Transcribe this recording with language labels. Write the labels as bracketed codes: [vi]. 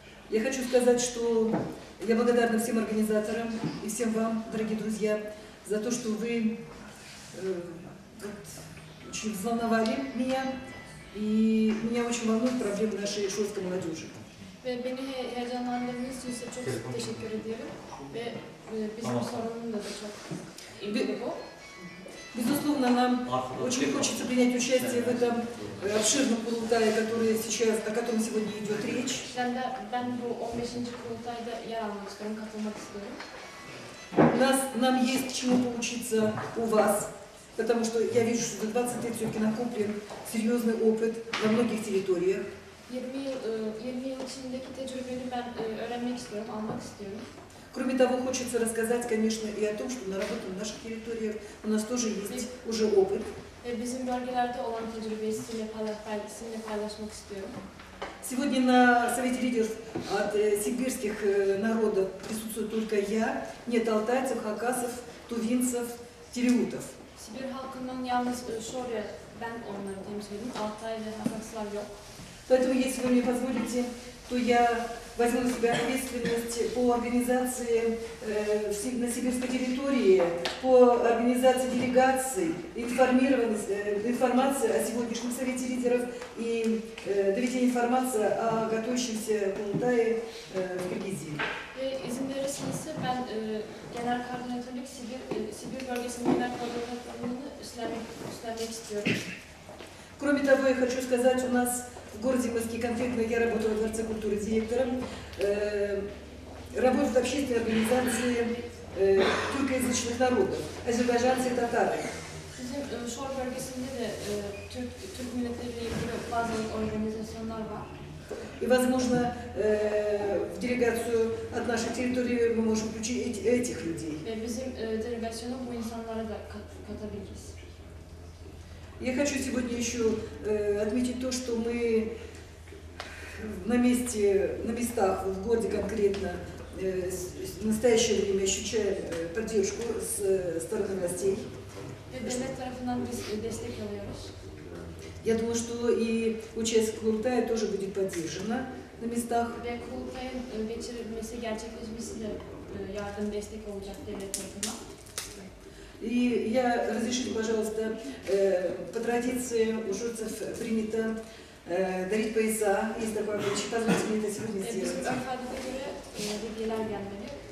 [ru] Я хочу сказать, что я благодарна всем организаторам и всем вам, дорогие друзья, за то, что вы очень взволновали меня, и меня очень волнуют проблемы нашей шорской молодежи. [tr] Ve beni heyecanlandırdığınız için size çok teşekkür ediyorum. Ve bizim sorunumuz da çok ilgili bu. [ru] Безусловно, нам очень хочется принять участие в этом обширном Курултае, о котором сегодня идет речь. [tr] Ben bu 15. kurultayda yer almak istiyorum, katılmak istiyorum. [ru] Нам есть к чему поучиться у вас, потому что я вижу, что за 20 лет все-таки накоплен серьезный опыт во многих территориях. [tr] 20 yıl içindeki tecrübeni ben öğrenmek istiyorum, almak istiyorum. [ru] Кроме того, хочется рассказать, конечно, и о том, что на работе на наших территориях у нас тоже есть уже опыт. [tr] Bizim bölgelerde olan tecrübeyi sizinle paylaşmak istiyorum. [ru] Сегодня на Совете лидеров от сибирских народов присутствует только я, нет алтайцев, хакасов, тувинцев, тереутов. [tr] Sibir halkından yalnız şöyle ben onları temsil ediyorum. Altay ve Hakaslar yok. [ru] Поэтому, если вы мне позволите, то я возьму на себя ответственность по организации на сибирской территории, по организации делегаций, информации о сегодняшнем Совете лидеров и доведение информации о готовящемся Курултае в Киргизии. [tr] İzin verirseniz ben genel koordinatörlük Sibir bölgesinin genel koordinatörlüğünü üstlenmek istiyorum. [ru] Кроме того, я хочу сказать, у нас в городе Москве, конкретно я работаю в Дворце культуры директором, работают общественные организации тюркоязычных народов, азербайджанцы и татары. [tr] Bizim Şor bölgesinde de Türk milletleriyle ilgili bazı organizasyonlar var. [ru] И, возможно, в делегацию от нашей территории мы можем включить этих людей. [tr] Ve bizim delegasyona bu insanlara da katabiliriz. [ru] Я хочу сегодня еще отметить то, что мы на местах, в городе конкретно, в настоящее время ощущаем поддержку с стороны властей. [tr] Ve devlet tarafından biz destek alıyoruz. [ru] Я думаю, что и участие Курултая тоже будет поддержано на местах. [tr] Ve kurultayın geçirilmesi, gerçekleşmesi de yardım, destek olacak devlet tarafından. [ru] И я, разрешите, пожалуйста, по традиции у журцев принято дарить пояса. Есть такой обычай. Позвольте мне это сегодня [tr] Bizim [ru] сделать. [tr] örf adete göre hediyeler gelmeli.